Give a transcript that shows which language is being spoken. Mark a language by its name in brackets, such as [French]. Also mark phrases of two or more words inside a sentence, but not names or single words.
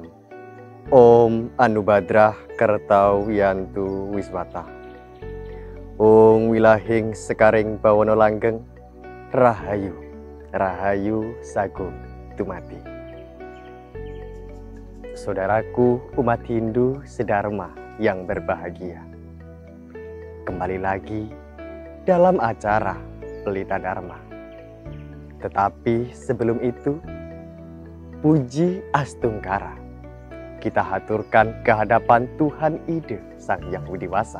[Sanskrit] Om Anubadrah Kertau Yantu Wiswata. [Javanese] Om Wilahing Sekaring Bawono Langgeng. Rahayu, Rahayu Sagung Tumati. [Indonesian] Saudaraku umat Hindu sedharma yang berbahagia. Kembali lagi dalam acara Pelita Dharma. Tetapi sebelum itu, puji Astungkara kita haturkan kehadapan Tuhan Ide Sang Yang Widiwasa.